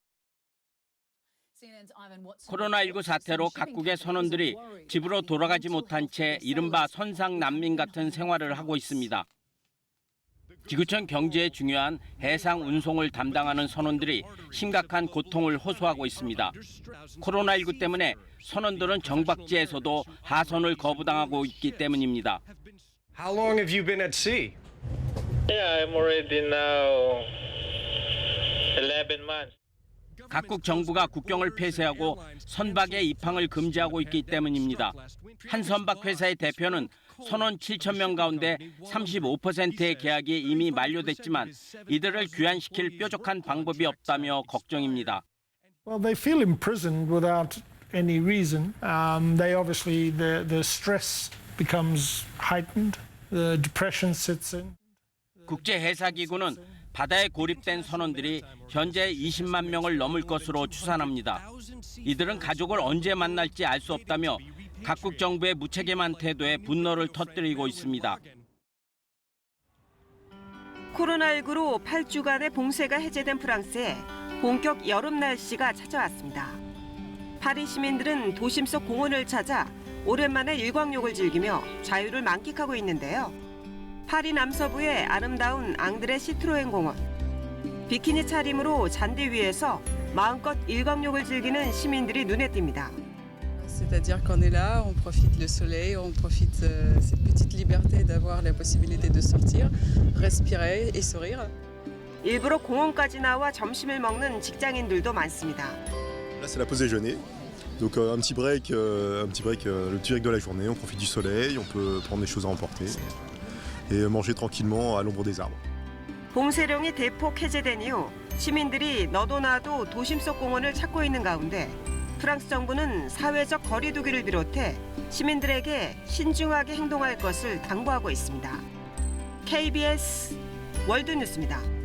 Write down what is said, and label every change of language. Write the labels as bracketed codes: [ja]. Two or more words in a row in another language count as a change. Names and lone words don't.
[ko] 코로나19 사태로 각국의 선원들이 집으로 돌아가지 못한 채 이른바 선상 난민 같은 생활을 하고 있습니다. 지구촌 경제에 중요한 해상 운송을 담당하는 선원들이 심각한 고통을 호소하고 있습니다. 코로나19 때문에 선원들은 정박지에서도 하선을 거부당하고 있기 때문입니다. [en] How long have you been at sea? Yeah, I'm already now 11 months. [ko] 각국 정부가 국경을 폐쇄하고 선박의 입항을 금지하고 있기 때문입니다. 한 선박 회사의 대표는 선원 7천 명 가운데 35%의 계약이 이미 만료됐지만 이들을 귀환시킬 뾰족한 방법이 없다며 걱정입니다. [en] Well, they feel imprisoned without any reason. They obviously the stress becomes heightened. The depression sits in. [ko] 국제해사기구는 바다에 고립된 선원들이 현재 20만 명을 넘을 것으로 추산합니다. 이들은 가족을 언제 만날지 알 수 없다며 각국 정부의 무책임한 태도에 분노를 터뜨리고 있습니다. 코로나19로 8주간의 봉쇄가 해제된 프랑스에 본격 여름 날씨가 찾아왔습니다. 파리 시민들은 도심 속 공원을 찾아 오랜만에 일광욕을 즐기며 자유를 만끽하고 있는데요. 파리 남서부의 아름다운 앙드레 시트로엔 공원. 비키니 차림으로 잔디 위에서 마음껏 일광욕을 즐기는 시민들이 눈에 띕니다. [fr] C'est-à-dire qu'on est là, on profite le soleil, on profite cette petite liberté d'avoir la possibilité de sortir, respirer et sourire. [ko] 일부러 공원까지 나와 점심을 먹는 직장인들도 많습니다. [fr] Là c'est la pause déjeuner. Donc un petit break, le petit break de la journée, on profite du soleil, on peut prendre des choses à emporter et manger tranquillement à l'ombre des arbres. [ko] 봉쇄령이 대폭 해제된 이후 시민들이 너도 나도 도심 속 공원을 찾고 있는 가운데 프랑스 정부는 사회적 거리 두기를 비롯해 시민들에게 신중하게 행동할 것을 당부하고 있습니다. KBS 월드뉴스입니다.